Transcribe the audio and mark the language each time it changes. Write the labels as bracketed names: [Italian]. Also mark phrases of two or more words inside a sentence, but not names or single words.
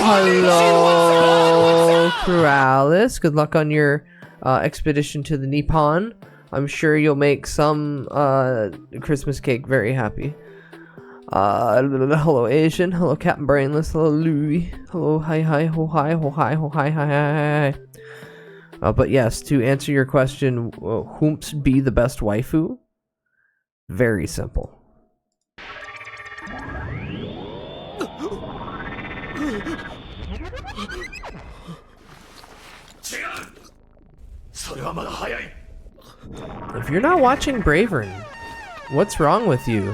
[English] Hello, Corrales. Good luck on your expedition to the Nippon. I'm sure you'll make some Christmas cake very happy. Hello, Asian. Hello, Captain Brainless. Hello, Louie. Hello, hi, hi, ho, hi, ho, hi, ho, hi, hi, hi, hi. But yes, to answer your question, whomps be the best waifu? Very simple. If you're not watching Bravern, what's wrong with you?